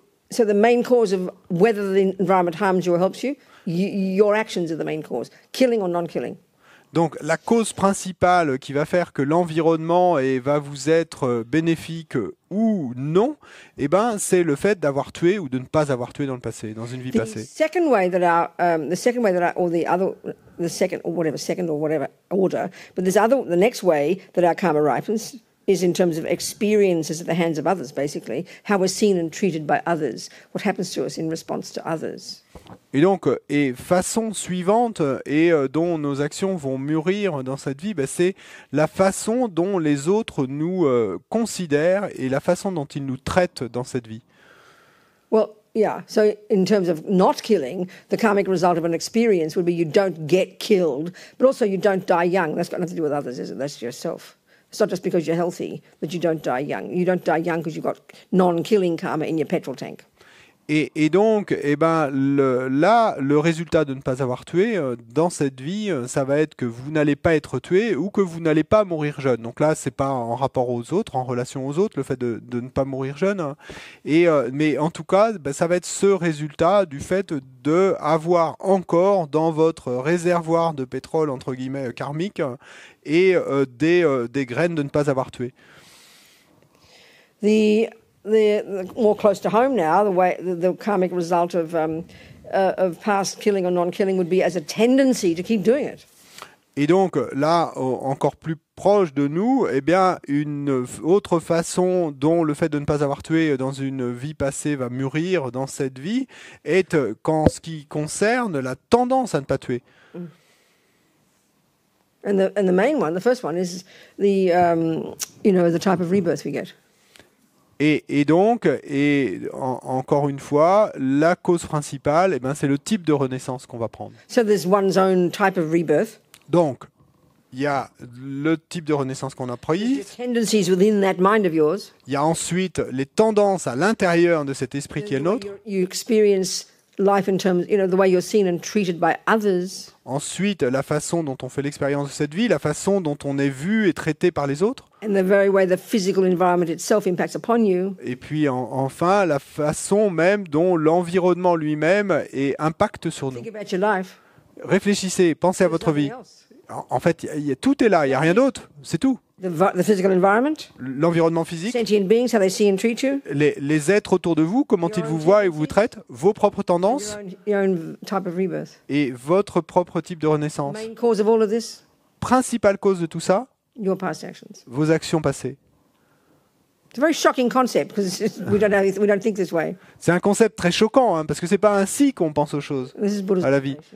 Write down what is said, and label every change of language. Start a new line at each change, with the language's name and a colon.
English: So the main cause of whether the environment harms you or helps you, your actions are the main cause, killing or non-killing.
French: Donc la cause principale qui va faire que l'environnement va vous être bénéfique ou non, c'est le fait d'avoir tué ou de ne pas avoir tué dans le passé, dans une vie passée.
English: The second order, but the next way that our karma ripens is in terms of experiences at the hands of others, basically, how we're seen and treated by others, what happens to us in response to others.
French: Et donc, façon suivante, dont nos actions vont mûrir dans cette vie, c'est la façon dont les autres nous considèrent et la façon dont ils nous traitent dans cette vie.
English: Well, yeah, so in terms of not killing, the karmic result of an experience would be you don't get killed, but also you don't die young. That's got nothing to do with others, is it? That's yourself. It's not just because you're healthy that you don't die young. You don't die young because you've got non-killing karma in your petrol tank.
French: Et donc, le résultat de ne pas avoir tué dans cette vie, ça va être que vous n'allez pas être tué ou que vous n'allez pas mourir jeune. Donc là, c'est pas en rapport aux autres, en relation aux autres, le fait de ne pas mourir jeune. Mais en tout cas, ça va être ce résultat du fait de avoir encore dans votre réservoir de pétrole entre guillemets karmique et des graines de ne pas avoir tué.
English: The more close to home now, the karmic result of past killing or non-killing would be as a tendency to keep doing it.
French: Et donc là, encore plus proche de nous, eh bien, une autre façon dont le fait de ne pas avoir tué dans une vie passée va mûrir dans cette vie est qu'en ce qui concerne la tendance à ne pas tuer.
English: And the main one, the first one, is the the type of rebirth we get.
French: Et donc, encore une fois, la cause principale, eh ben, c'est le type de renaissance qu'on va prendre.
English: So there's one's own type of rebirth.
French: Donc, il y a le type de renaissance qu'on a pris.
English: Tendencies within that mind of yours.
French: Il y a ensuite les tendances à l'intérieur de cet esprit qui est le nôtre.
English: You experience life in terms, the way you're seen and treated by others.
French: Ensuite, la façon dont on fait l'expérience de cette vie, la façon dont on est vu et traité par les autres.
English: And the very way the physical environment itself impacts upon you.
French: Et puis enfin, la façon même dont l'environnement lui-même impacte sur nous.
English: Think about your life.
French: Réfléchissez, pensez à votre vie. En fait, tout est là, il n'y a rien d'autre, c'est tout.
English: The physical environment,
French: l'environnement physique,
English: sentient beings, how they see and treat you,
French: les êtres autour de vous, comment ils vous voient et vous traitent, vos propres tendances
English: your own type of rebirth.
French: Et votre propre type de renaissance.
English: Main cause of all of this,
French: principale cause de tout ça,
English: your past actions.
French: Vos actions passées.
English: It's a very shocking concept because we don't think this way.
French: C'est un concept très choquant hein, parce que c'est pas ainsi qu'on pense aux choses à la vie.